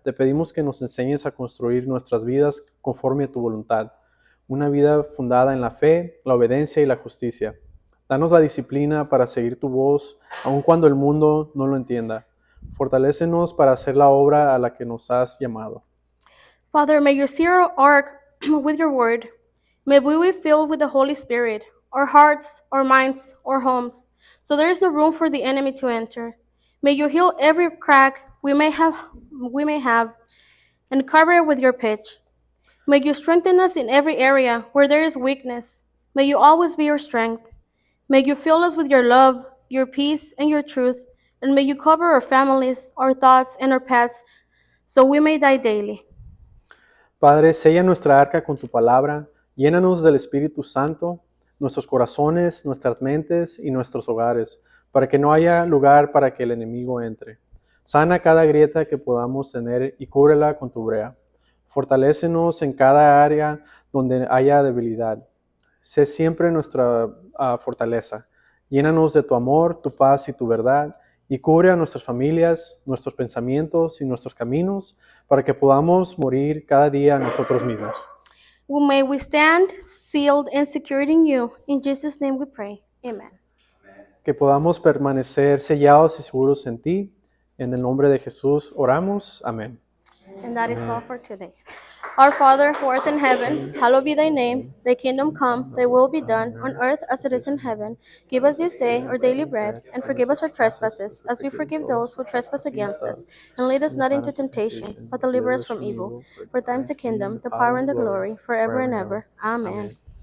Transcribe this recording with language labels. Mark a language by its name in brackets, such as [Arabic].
[Spanish] Te pedimos que nos enseñes a construir nuestras vidas conforme a tu voluntad. Una vida fundada en la fe, la obediencia y la justicia. Danos la disciplina para seguir tu voz, aun cuando el mundo no lo entienda. Fortalécenos para hacer la obra a la que nos has llamado. [English] Father, may you seal our ark with your word. May we be filled with the Holy Spirit, our hearts, our minds, our homes, so there is no room for the enemy to enter. May you heal every crack we may have, and cover it with your pitch. May you strengthen us in every area where there is weakness. May you always be our strength. May you fill us with your love, your peace, and your truth, and may you cover our families, our thoughts, and our paths, so we may die daily. [Spanish] Padre, sella nuestra arca con tu palabra, llénanos del Espíritu Santo, nuestros corazones, nuestras mentes y nuestros hogares, para que no haya lugar para que el enemigo entre. Sana cada grieta que podamos tener y cúbrela con tu brea. Fortalécenos en cada área donde haya debilidad. Sé siempre nuestra fortaleza. Llénanos de tu amor, tu paz y tu verdad, y cubre a nuestras familias, nuestros pensamientos y nuestros caminos para que podamos morir cada día a nosotros mismos. [English] May we stand sealed and secured in you. In Jesus' name we pray. Amen. [Spanish] Que podamos permanecer sellados y seguros en ti. En el nombre de Jesús oramos. Amén. [English] And that is all for today. Our Father, who art in heaven, hallowed be thy name. Thy kingdom come, thy will be done, on earth as it is in heaven. Give us this day our daily bread, and forgive us our trespasses, as we forgive those who trespass against us. And lead us not into temptation, but deliver us from evil. For thine is the kingdom, the power, and the glory, forever and ever. Amen.